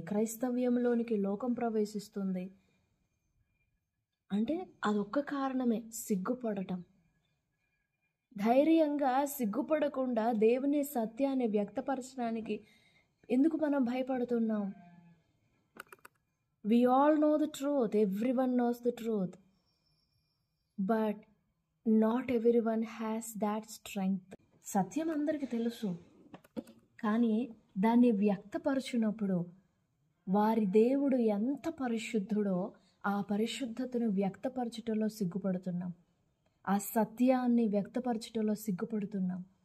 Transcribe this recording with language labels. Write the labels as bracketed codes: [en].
[te] క్రైస్తవ్యంలోనికి లోకం ప్రవేశిస్తుంది. అంటే అదొక్క కారణమే, సిగ్గుపడటం. ధైర్యంగా సిగ్గుపడకుండా దేవుని సత్యాన్ని వ్యక్తపరచడానికి ఎందుకు మనం భయపడుతున్నాం? [en] We all know the truth. Everyone knows the truth. But not everyone has that strength. [te] సత్యం అందరికీ తెలుసు. కానీ దాన్ని వ్యక్తపరచునప్పుడు వారి దేవుడు ఎంత పరిశుద్ధుడో ఆ పరిశుద్ధతను వ్యక్తపరచుటలో సిగ్గుపడుతున్నాం. ఆ సత్యాన్ని వ్యక్తపరచుటలో సిగ్గుపడుతున్నాం.